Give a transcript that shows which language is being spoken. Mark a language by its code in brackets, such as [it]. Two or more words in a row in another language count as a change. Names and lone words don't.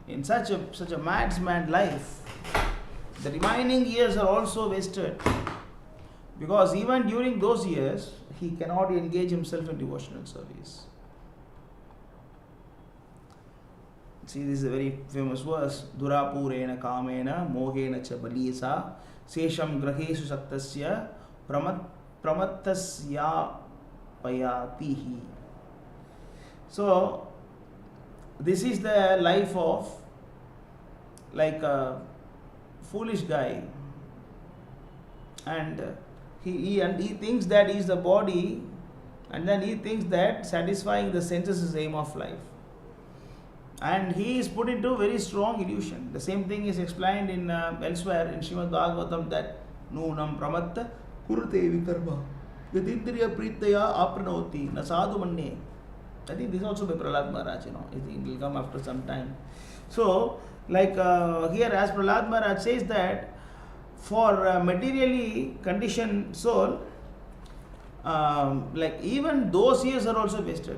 [en] In such a madman's life, the remaining years are also wasted, because even during those years he cannot engage himself in devotional service. See, this is a very famous verse. [sa] Durapurena kamena mohena cha balisa sesham grahesu saktasya pramattasya payatihi. [en] So this is the life of like a foolish guy, and he thinks that he is the body, and then he thinks that satisfying the senses is the aim of life. And he is put into very strong illusion. The same thing is explained in elsewhere in Śrīmad Bhāgavatam that [sa] Nūnam pramatta kurte vikarma yadindriya pritaya apranoti nasadu manne. [en] I think this is also by Prahlad Maharaj, it will come after some time. So, like here as Prahlad Maharaj says that for materially conditioned soul, like even those years are also wasted.